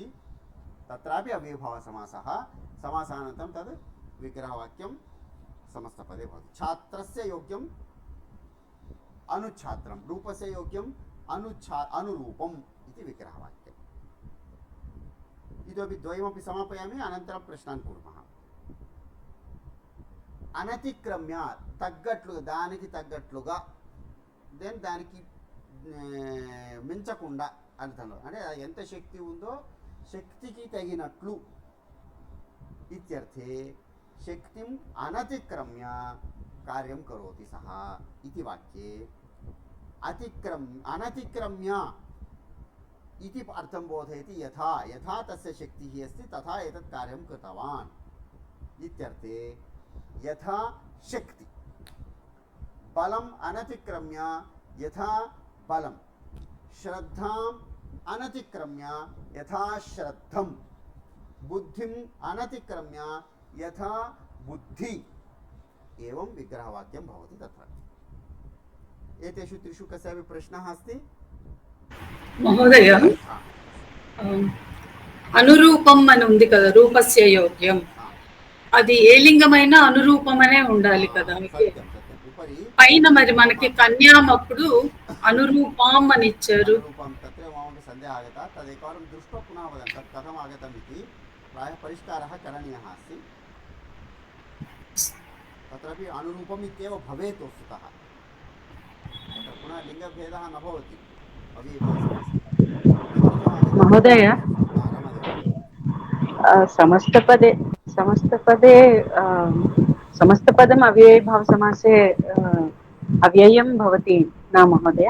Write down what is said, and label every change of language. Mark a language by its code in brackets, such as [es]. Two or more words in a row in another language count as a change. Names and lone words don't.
[sa] तत्रापि अव्ययीभावसमासः. समासानन्तरं तद् विग्रहवाक्यं समस्तपदे भवति. छात्रस्य योग्यम् अनुच्छात्रं, रूपस्य योग्यम् अनुरूपम् इति विग्रहवाक्यम्. इतोपि द्वयमपि समापयामि, अनन्तरं प्रश्नान् कुर्मः. [te] అనతిక్రమ్య తగ్గట్లుగా, దానికి తగ్గట్లుగా, దెన్ దానికి మించకుండా అర్థంలో, అంటే ఎంత శక్తి ఉందో శక్తికి తగినట్లు [sa] ఇత్యర్థే శక్తిం అనతిక్రమ్య కార్యం కరోతి సహ ఇతి వాక్యే. అనతిక్రమ్య इति अर्थं बोधयति। यथा यथा तस्य शक्तिः अस्ति तथा एतत् कार्यं कृतवान् इत्यर्थे यथा शक्ति बलम् अनतिक्रम्य यथा बलं श्रद्धाम् अनतिक्रम्य यथा श्रद्धं बुद्धिम् अनतिक्रम्य यथा बुद्धि एवं विग्रहवाक्यं भवति। तत्र एतेषु त्रिषु कस्यापि प्रश्नः अस्ति? [te] మహోదయ అనురూపం అని ఉంది కదా, [sa] రూపస్య యోగ్యం, [te] అది ఏ లింగమైన అనురూపమనే ఉండాలి కదా. పైన మరి మనకి కన్యాం అప్పుడు అనురూపం అని ఇచ్చారు. [sa] तत्र मम सन्देहः आगतः, तदेकवारं दृष्ट्वा पुनः वदन्तु तत् कथम् आगतम् इति। प्रायः परिष्कारः करणीयः अस्ति। तत्रापि अनुरूपम् इत्येव भवेत् वस्तुतः, तत्र पुनः लिङ्गभेदः न भवति। महोदय समस्तपदम् अव्ययीभावसमासे अव्ययं भवति न महोदय?